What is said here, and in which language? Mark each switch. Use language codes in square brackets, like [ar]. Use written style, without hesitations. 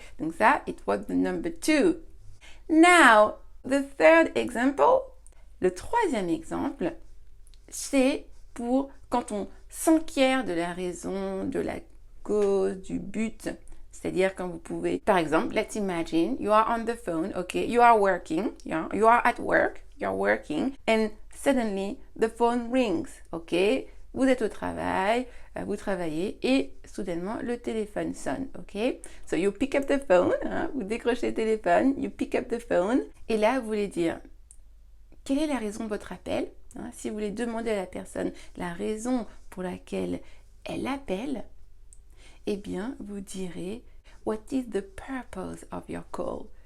[fr] Donc ça, [en] it was the number 2. Now, the third example. [fr] Le troisième exemple, c'est pour quand on s'enquiert de la raison, de la cause, du but. C'est-à-dire quand vous pouvez, par exemple, [en] let's imagine you are on the phone, okay, you are working, you are at work, you're working, and suddenly the phone rings, okay? [fr] Vous êtes au travail, vous travaillez et soudainement le téléphone sonne, ok? [en] So you pick up the phone, [fr] vous décrochez le téléphone, [en] you pick up the phone, [fr] et là vous voulez dire quelle est la raison de votre appel? Si vous voulez demander à la personne la raison pour laquelle elle appelle, eh bien, vous direz [en] what is the purpose of your call?